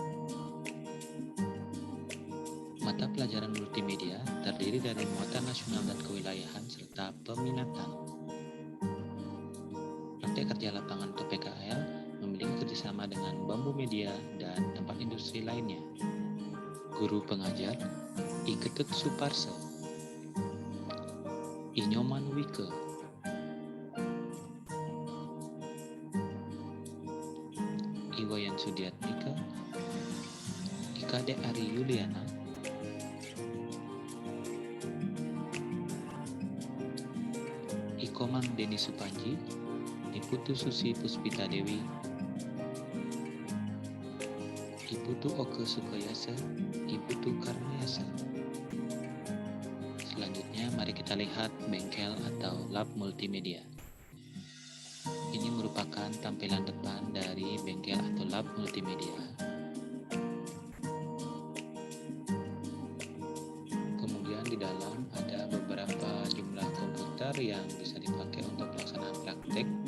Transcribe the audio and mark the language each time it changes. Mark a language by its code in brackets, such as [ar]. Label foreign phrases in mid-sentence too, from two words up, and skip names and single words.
[id] Mata pelajaran multimedia terdiri dari muatan nasional dan kewilayahan serta peminatan. Praktek kerja lapangan atau PKL memiliki kerjasama dengan Bambu Media dan tempat industri lainnya. Guru pengajar I Ketut Suparse, I Nyoman Wike, Iwayan Sudiat Mika, I Kade Ari Yuliana, I Komang Deni Supanji, I Putu Susi Puspita Dewi, I Putu Oke Sukoyasa, I Putu Karniasa. Selanjutnya mari kita lihat bengkel atau lab multimedia. Ini tampilan depan dari bengkel atau lab multimedia. Kemudian di dalam ada beberapa jumlah komputer yang bisa dipakai untuk pelaksanaan praktek.